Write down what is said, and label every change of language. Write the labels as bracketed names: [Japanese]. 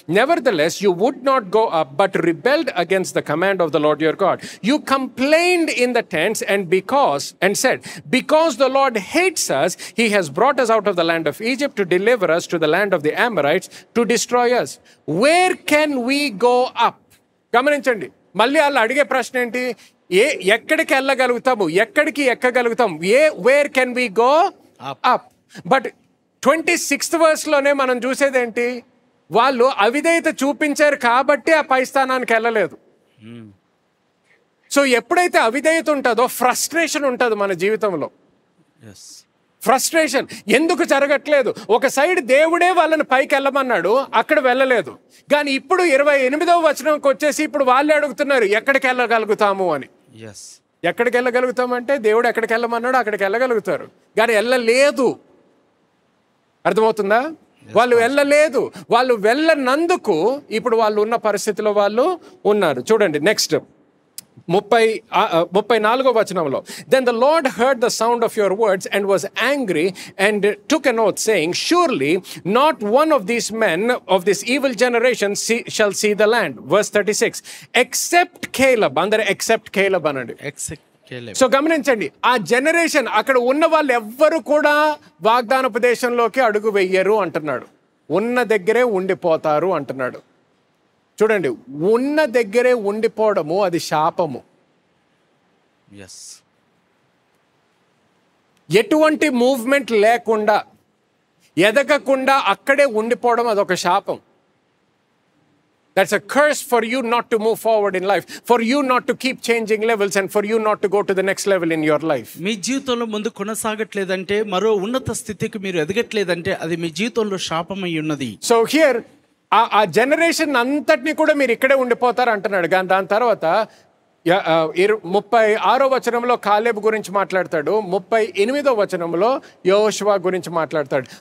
[English] Nevertheless you would not go up but rebelled against the command of the Lord your God. You complained in the tents and said, because the Lord hates us, he has brought us out of the land of Egypt to deliver us to the land of the Amorites to destroy us. Where can we go up? [Telugu] గమనించండి, మళ్ళీ వాళ్ళు అడిగే ప్రశ్న ఏంటి? ఎక్కడికి వెళ్ళగలుగుతాము, ఎక్కడికి ఎక్కగలుగుతాం? [English] Where can we go up? బట్ 26th verseలోనే [Telugu] మనం చూసేది ఏంటి? వాళ్ళు అవిధేయత చూపించారు కాబట్టి ఆ పై స్థానానికి వెళ్ళలేదు. సో ఎప్పుడైతే అవిధేయత ఉంటుందో ఫ్రస్ట్రేషన్ ఉంటుంది మన జీవితంలో. ఫ్రస్ట్రేషన్ ఎందుకు జరగట్లేదు? ఒక సైడ్ దేవుడే వాళ్ళని పైకి వెళ్ళమన్నాడు, అక్కడ వెళ్ళలేదు. కానీ ఇప్పుడు 28వ వచనంకి వచ్చేసి ఇప్పుడు వాళ్ళే అడుగుతున్నారు ఎక్కడికి వెళ్ళగలుగుతాము అని. ఎక్కడికి వెళ్ళగలుగుతామంటే దేవుడు ఎక్కడికి వెళ్ళమన్నాడు అక్కడికి వెళ్ళగలుగుతారు, కానీ వెళ్ళలేదు. అర్థమవుతుందా? వాళ్ళు వెళ్ళలేదు. వాళ్ళు వెళ్ళనందుకు ఇప్పుడు వాళ్ళు ఉన్న పరిస్థితిలో వాళ్ళు ఉన్నారు. చూడండి నెక్స్ట్ 34వ వచనంలో, [English] then the Lord heard the sound of your words and was angry and took an oath saying, surely not one of these men of this evil generation shall see the land. Verse 36, except Caleb. Andere except Caleb anandi. [Telugu] So గమనించండి, ఆ generation అక్కడ ఉన్న వాళ్ళు ఎవ్వరు కూడా వాగ్దానపు దేశంలోకి అడుగు వెయ్యరు అంటున్నాడు. ఉన్న దగ్గరే ఉండిపోతారు అంటున్నాడు. చూడండి, ఉన్న దగ్గరే ఉండిపోవడము అది శాపము. ఎటువంటి మూవ్మెంట్ లేకుండా, ఎదగకుండా అక్కడే ఉండిపోవడం అదొక శాపం. [English] That's a curse for you not to move forward in life, for you not to keep changing levels and for you not to go to the next level in your life. [Telugu] మీ జీవితంలో ముందు కొనసాగట్లేదంటే, మరో ఉన్నత స్థితికి మీరు ఎదగట్లేదంటే అది మీ జీవితంలో శాపమై ఉన్నది. [English] So here [Telugu] ఆ జనరేషన్ అంతటినీ కూడా మీరు ఇక్కడే ఉండిపోతారు అంటున్నాడు. కానీ దాని తర్వాత 36వ వచనంలో కాలేబు గురించి మాట్లాడతాడు, 38వ వచనంలో యెహోషువ గురించి మాట్లాడతాడు.